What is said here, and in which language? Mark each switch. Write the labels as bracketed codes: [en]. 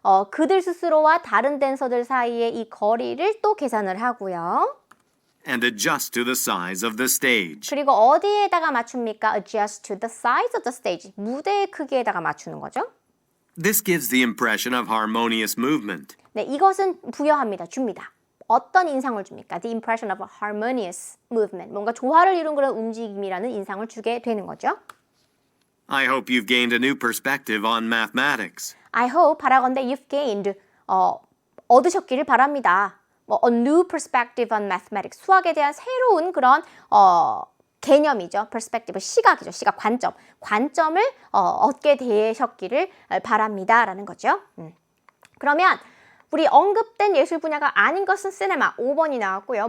[ko] 그들 스스로와 다른 댄서들 사이의 이 거리를 또 계산을 하고요. [en] And adjust to the size of the stage. [ko] 그리고 어디에다가 맞춥니까? [en] adjust to the size of the stage. [ko] 무대의 크기에다가 맞추는 거죠. [en] This gives the impression of harmonious movement. [ko] 네, 이것은 부여합니다. 줍니다. 어떤 인상을 줍니까? [en] The impression of a harmonious movement. [ko] 뭔가 조화를 이룬 그런 움직임이라는 인상을 주게 되는 거죠. [en] I hope you've gained a new perspective on mathematics. I hope, 바라건대 you've gained, [ko] 얻으셨기를 바랍니다. [en] a new perspective on mathematics. [ko] 수학에 대한 새로운 그런 개념이죠. perspective, 시각이죠. 시각, 관점. 관점을 얻게 되셨기를 바랍니다. 라는 거죠. 그러면 우리 언급된 예술 분야가 아닌 것은 시네마 5번이 나왔고요.